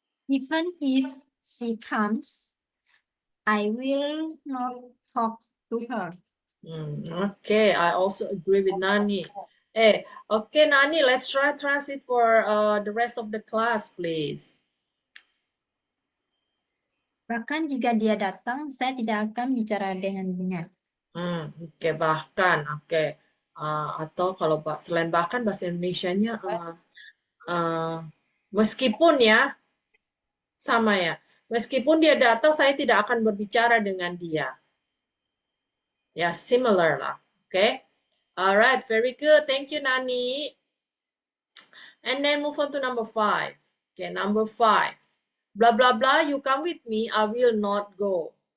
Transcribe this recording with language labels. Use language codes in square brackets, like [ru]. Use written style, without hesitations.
[en] Even if she comes, I will not talk to her. Okay, I also agree with Nani. Okay, Nani, let's try translate for the rest of the class, please. [id] Bahkan jika dia datang, saya tidak akan bicara dengannya. Oke, bahkan, oke. Atau kalau selain bahkan bahasa Indonesianya meskipun ya, sama ya. Meskipun dia datang, saya tidak akan berbicara dengan dia. [en] Ya, similar lah. Oke. Alright, very good. Thank you, Nani. And then move on to number 5. Okay, number 5. Blah, blah, blah, you come with me, I will not go.